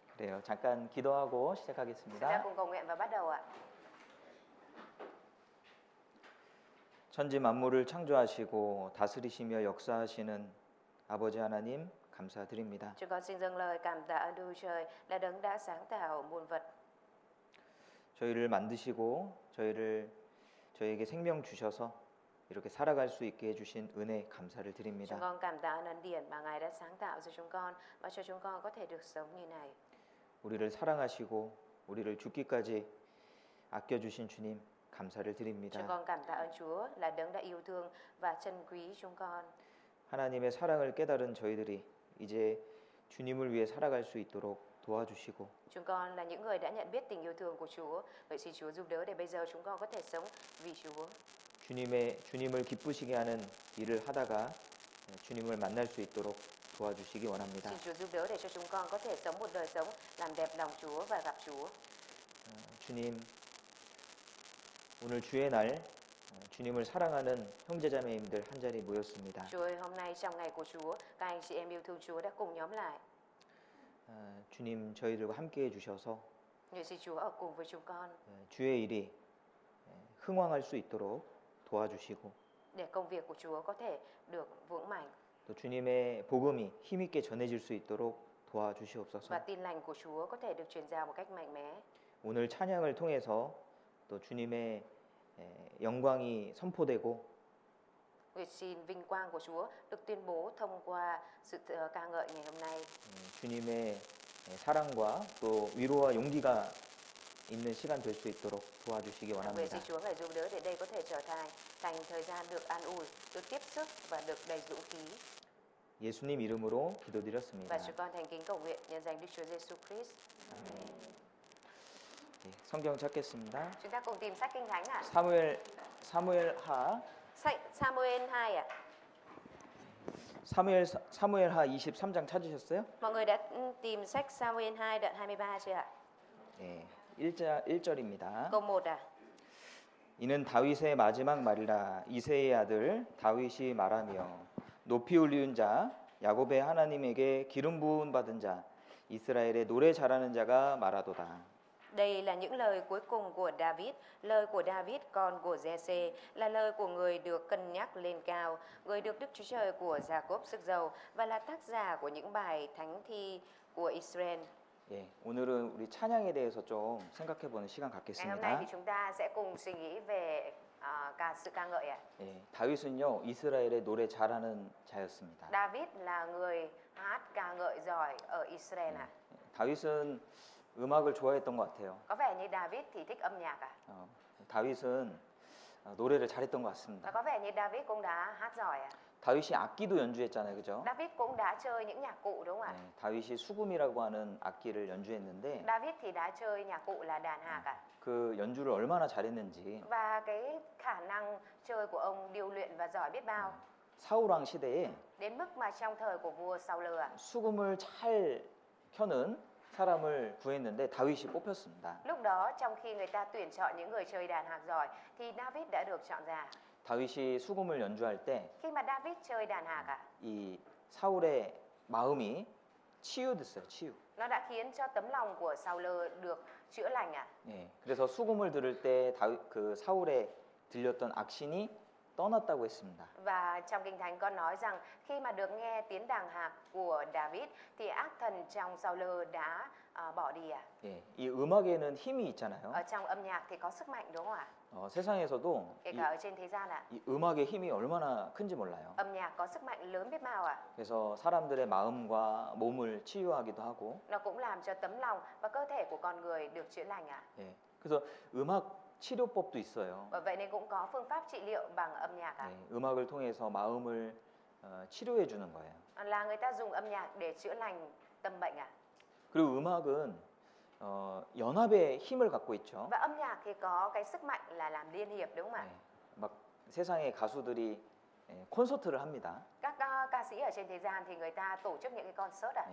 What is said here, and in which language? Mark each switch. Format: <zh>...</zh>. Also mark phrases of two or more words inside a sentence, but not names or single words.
<ko>그래요. 잠깐 기도하고</ko> <vi>Chúng ta</vi> <ko>시작하겠습니다.</ko> <vi>cùng cầu nguyện và bắt đầu ạ.</vi> <ko>천지 만물을 창조하시고 다스리시며 역사하시는 아버지 하나님 감사드립니다.</ko> <vi>Chúng con xin dâng lời cảm tạ ơn Đức Chúa Trời là đấng đã sáng tạo muôn vật.</vi> <ko>저희를 만드시고 저희에게 생명 주셔서 이렇게 살아갈 수 있게 해주신 은혜 감사를</ko> <vi>Chúng</vi> <ko>드립니다.</ko> <vi>con cảm tạ ơn ân điển mà Ngài đã sáng tạo cho chúng con và cho chúng con có thể được sống như này.</vi> <ko>우리를 사랑하시고 우리를 죽기까지 아껴주신 주님 감사를 드립니다.</ko> <vi>Chúng con cảm tạ ơn Chúa là đấng đã yêu thương và trân quý chúng con.</vi> <ko>하나님의 사랑을 깨달은 저희들이 이제 주님을 위해 살아갈 수 있도록 도와주시고</ko> <vi>Chúng con là những người đã nhận biết tình yêu thương của Chúa. Vậy xin Chúa giúp đỡ để bây giờ chúng con có thể sống vì Chúa.</vi> <ko>주님을 기쁘시게 하는 일을 하다가 주님을 만날 수 있도록 도와주시기 원합니다.</ko> <vi>Xin Chúa giúp đỡ để cho chúng con có thể sống một đời sống làm đẹp lòng Chúa và gặp Chúa.</vi> <ko>주님, 오늘 주의 날 주님을 사랑하는 형제자매님들 한 자리 모였습니다.</ko> <vi>Chúa ơi, hôm nay trong ngày của Chúa, các anh chị em yêu thương Chúa đã cùng nhóm lại.</vi> <ko>주님 저희들과 함께 해주셔서</ko> <vi>Nguyện xin Chúa ở cùng với chúng con</vi> <ko>주의 일이 흥왕할 수 있도록 도와주시고</ko> <vi>để công việc của Chúa có thể được vững mạnh</vi> <ko>또 주님의 복음이 힘있게 전해질 수 있도록 도와주시옵소서.</ko> <vi>và tin lành của Chúa có thể được truyền giao một cách mạnh mẽ.</vi> <ko>오늘 찬양을 통해서 또 주님의 영광이 선포되고</ko> <vi>Nguyện xin vinh quang của Chúa được tuyên bố thông qua sự ca ngợi ngày hôm nay.</vi> <ko>주님의 사랑과 또 위로와 용기가 있는 시간 될 수 있도록 도와주시기</ko> <vi>Nguyện</vi> <ko>원합니다.</ko> <vi>xin Chúa ngài giúp đỡ để đây có thể trở thành thời gian được an ủi, được tiếp sức và được đầy dũng khí.</vi> <ko>예수님 이름으로</ko> <vi>Và</vi> <ko>기도드렸습니다.</ko> <vi>chúng con thành kính cầu nguyện nhân danh Đức Chúa Giêsu Christ.</vi> <ko>네, 성경 찾겠습니다.</ko> <vi>Chúng ta cùng tìm sách Kinh Thánh ạ.</vi> <ko>사무엘하</ko> <vi>Sách Samuel 2 ạ.</vi> <ko>사무엘하 23장 찾으셨어요?</ko> <vi>Mọi người đã tìm sách Samuel 2 đoạn 23 chưa ạ?</vi> <ko>네, 1절입니다.</ko> <vi>Câu 1 ạ.</vi> <ko>이는 다윗의 마지막 말이라. 이새의 아들 다윗이 말하며 높이 올리운 자 야곱의 하나님에게 기름 부음 받은 자 이스라엘의 노래 잘하는 자가 말하도다.</ko> <vi>Đây là những lời cuối cùng của David, lời của David con của Giê-xê, là lời của người được cân nhắc lên cao, người được Đức Chúa Trời của Gia-cốp sức giàu và là tác giả của những bài thánh thi của Israel.</vi> <ko>예, 오늘은 우리 찬양에 대해서 좀 생각해보는 시간</ko> <vi>Ngày hôm nay</vi> <ko>갖겠습니다.</ko> <vi>thì chúng ta sẽ cùng suy nghĩ về sự ca ngợi ạ.</vi> <ko>예, 다윗은요 이스라엘의 노래 잘하는 자였습니다.</ko> <vi>David là người hát ca ngợi giỏi ở Israel ạ.</vi> <ko>다윗은 음악을 좋아했던 것 같아요.</ko> <vi>Có vẻ như David thì thích âm nhạc ạ.</vi> <ko>다윗은 노래를 잘했던 것</ko> <vi>Và</vi> <ko>같습니다.</ko> <vi>có vẻ như David cũng đã hát giỏi ạ.</vi> <ko>다윗이 악기도 연주했잖아요, 그죠?</ko> <vi>David cũng đã chơi những nhạc cụ đúng không ạ?</vi> <ko>다윗이 수금이라고 하는 악기를 연주했는데</ko> <vi>David thì đã chơi nhạc cụ là đàn hạc ạ.</vi> <ko>그 연주를 얼마나 잘했는지</ko> <vi>Và cái khả năng chơi của ông điêu luyện và giỏi biết bao.</vi> <ko>사울왕 시대에</ko> <vi>Đến mức mà trong thời của vua Saul ạ,</vi> <ko>수금을 잘 켜는 사람을 구했는데 다윗이 뽑혔습니다.</ko> <vi>lúc đó trong khi người ta tuyển chọn những người chơi đàn hạc giỏi thì David đã được chọn ra.</vi> <ko>다윗이 수금을 연주할 때</ko> <vi>Khi mà David chơi đàn hạc ạ,</vi> <ko>이 사울의 마음이 치유됐어요. 치유.</ko> <vi>nó đã khiến cho tấm lòng của Saul được chữa lành ạ.</vi> <ko>예. 그래서 수금을 들을 때 그 사울에 들렸던 악신이 떠났다고 했습니다.</ko> <vi>Và trong Kinh Thánh có nói rằng khi mà được nghe tiếng đàn hạc của David thì ác thần trong Saul đã bỏ đi ạ.</vi> <ko>예. 이 음악에는 힘이 있잖아요.</ko> <vi>Ở trong âm nhạc thì có sức mạnh đúng không ạ?</vi> <ko>세상에서도</ko> <vi>Kể cả ở trên thế gian ạ.</vi> <ko>이 음악의 힘이 얼마나 큰지 몰라요.</ko> <vi>Âm nhạc có sức mạnh lớn biết bao ạ.</vi> <ko>그래서 사람들의 마음과 몸을 치유하기도 하고.</ko> <vi>Nó cũng làm cho tấm lòng và cơ thể của con người được chữa lành ạ.</vi> <ko>예. 그래서 음악 치료법도 있어요.</ko> <vi>Bởi vậy nên cũng có phương pháp trị liệu bằng âm nhạc ạ.</vi> <ko>예. 음악을 통해서 마음을 치료해 주는 거예요.</ko> <vi>Là người ta dùng âm nhạc để chữa lành tâm bệnh ạ.</vi> <ko>그리고 음악은 연합의 힘을 갖고 있죠.</ko> <vi>Và âm nhạc thì có cái sức mạnh là làm liên hiệp đúng không ạ?</vi> <ko>막 세상의 가수들이 콘서트를 합니다.</ko> <vi>Các ca sĩ ở trên thế gian thì người ta tổ chức những cái concert ạ.</vi>